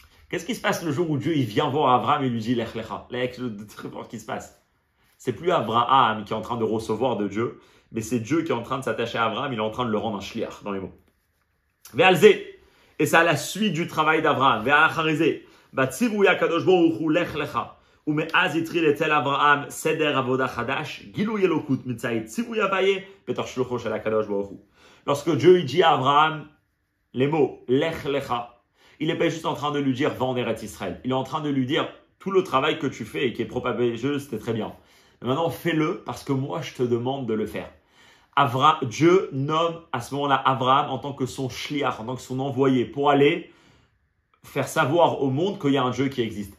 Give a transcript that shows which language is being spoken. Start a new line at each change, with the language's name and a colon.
French: Qu'est-ce qui se passe le jour où Dieu il vient voir Abraham et lui dit Lech Lecha? Qu'est-ce qui se passe? C'est plus Abraham qui est en train de recevoir de Dieu, mais c'est Dieu qui est en train de s'attacher à Abraham, il est en train de le rendre un shliach dans les mots.
Hebrew: Ve'alze,
French: et c'est à la suite du travail d'Abraham.
Hebrew: Ve'acharizé, batzivouya kadosh baruch hu Lech Lecha. ומאז התחיל אצל אברהם סדר עבודה חדש, גילוי אלוקות מצד ציווי הוויה בתוך שלוחו של הקדוש ברוך הוא.
French: Lorsque Dieu dit à Abraham les mots Lech Lecha, il n'est pas juste en train de lui dire va en Eretz Israël. Il est en train de lui dire tout le travail que tu fais et qui est propagé, c'était très bien. Mais maintenant fais-le parce que moi je te demande de le faire. Dieu nomme à ce moment-là Abraham en tant que son shliach, en tant que son envoyé pour aller faire savoir au monde qu'il y a un Dieu qui existe.